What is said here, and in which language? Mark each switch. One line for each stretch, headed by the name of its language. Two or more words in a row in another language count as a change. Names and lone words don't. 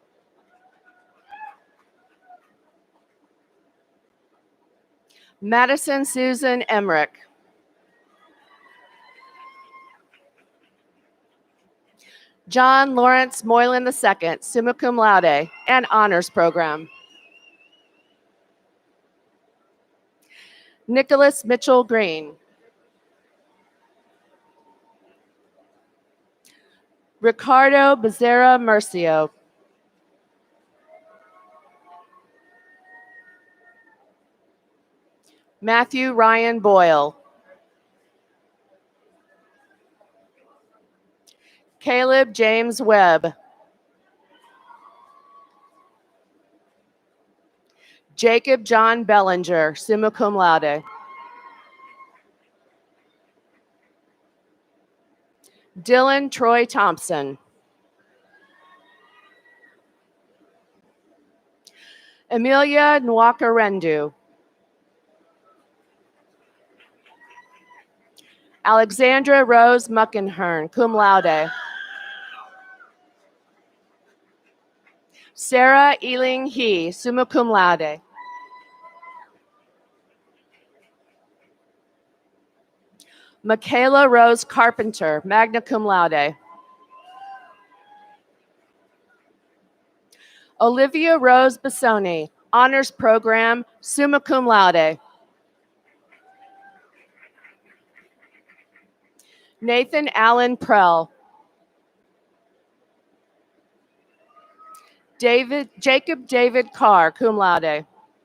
English: Madison Susan Emmerich. John Lawrence Moylan II,
Latin: summa cum laude,
English: and honors program. Nicholas Mitchell Green. Ricardo Becerra Murcio. Matthew Ryan Boyle. Caleb James Webb. Jacob John Bellinger,
Latin: summa cum laude.
English: Dylan Troy Thompson. Amelia Nwakarendu. Alexandra Rose Muckenhern,
Latin: cum laude.
English: Sarah Ealing He,
Latin: summa cum laude.
English: Michaela Rose Carpenter,
Latin: magna cum laude.
English: Olivia Rose Bassoni, honors program,
Latin: summa cum laude.
English: Nathan Allen Prell. Jacob David Carr,
Latin: cum laude.